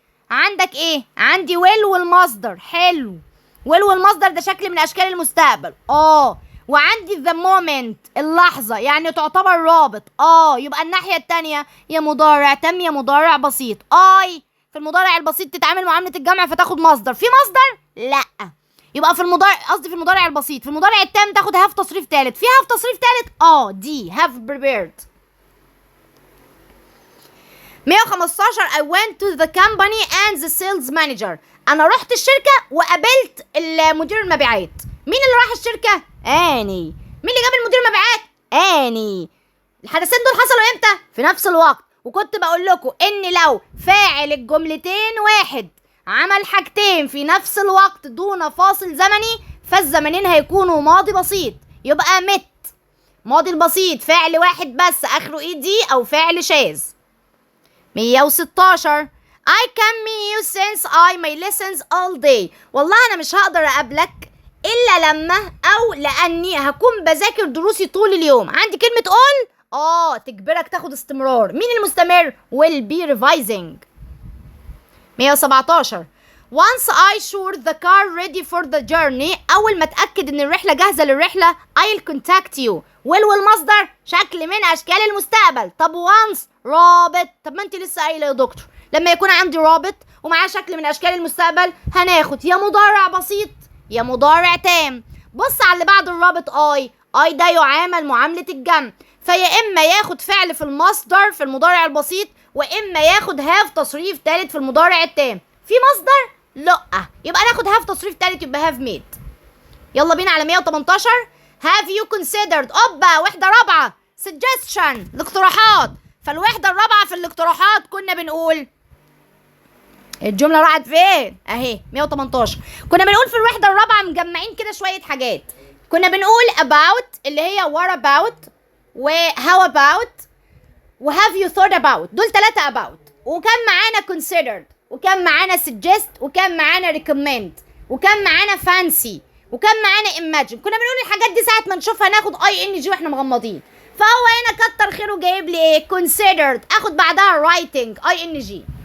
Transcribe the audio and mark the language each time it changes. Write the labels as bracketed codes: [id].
[ar] عندك ايه؟ عندي will والمصدر. حلو will والمصدر ده شكل من اشكال المستقبل وعندي the moment اللحظة يعني تعتبر رابط يبقى الناحية التانية يا مضارع تام يا مضارع بسيط. في المضارع البسيط تتعامل معاملة الجمع فتاخد مصدر. في مصدر؟ لا يبقى في المضارع قصدي في المضارع البسيط. في المضارع التام تاخد have تصريف تالت. في have تصريف تالت دي have prepared. [en] 115 I went to the company and the sales manager. [ar] انا رحت الشركة وقابلت المدير المبيعات. مين اللي راح الشركة؟ اني. مين اللي جاب المدير المبيعات؟ اني. الحدثين دول حصلوا امتى؟ في نفس الوقت. وكنت بقول لكم ان لو فاعل الجملتين واحد عمل حاجتين في نفس الوقت دون فاصل زمني فالزمنين هيكونوا ماضي بسيط، يبقى مت. ماضي البسيط فعل واحد بس اخره اي دي او فعل شاذ. [en] 116 I can meet you since I may lessons all day. [ar] والله انا مش هقدر اقابلك الا لما او لاني هكون بذاكر دروسي طول اليوم. عندي كلمة all تجبرك تاخد استمرار. مين المستمر؟ [en] will be revising. 117 Once I sure the car ready for the journey. [ar] أول ما أتأكد إن الرحلة جاهزة للرحلة [en] I'll contact you. [ar] will والمصدر شكل من أشكال المستقبل. طب once رابط. طب ما أنت لسه قايلة يا دكتور لما يكون عندي رابط ومعاه شكل من أشكال المستقبل هناخد يا مضارع بسيط يا مضارع تام. بص على اللي بعد الرابط I ده يعامل معاملة الجمع، فيا إما ياخد فعل في المصدر في المضارع البسيط وإما ياخد have تصريف تالت في المضارع التام. في مصدر؟ لأ، يبقى ناخد have تصريف تالت يبقى have made. يلا بينا على 118 have you considered وحدة رابعة suggestion الاقتراحات. فالوحدة الرابعة في الاقتراحات كنا بنقول الجملة راحت فين؟ اهي 118 كنا بنقول في الوحدة الرابعة مجمعين كده شوية حاجات. كنا بنقول about اللي هي what about و how about و have you thought about. دول 3 about، وكان معانا considered وكان معانا suggest وكان معانا recommend وكان معانا fancy وكان معانا imagine. كنا بنقول الحاجات دي ساعة ما نشوفها ناخد ing واحنا مغمضين. فهو هنا كتر خيره جايب لي ايه؟ considered اخد بعدها writing ing.